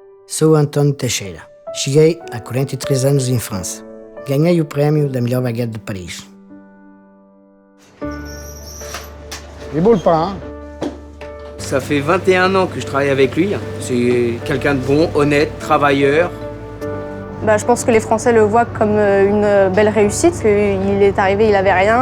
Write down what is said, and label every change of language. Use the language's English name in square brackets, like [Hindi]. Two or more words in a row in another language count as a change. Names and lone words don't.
[Portuguese] Sou António Teixeira. Cheguei há 43 anos em França. Ganhei o prémio da melhor baguette de Paris. [French] Il est beau le pain, hein? Ça fait 21 ans que je travaille avec lui. C'est quelqu'un de bon, honnête, travailleur. Je pense que les Français le voient comme une belle réussite. Il est arrivé, il n'avait rien.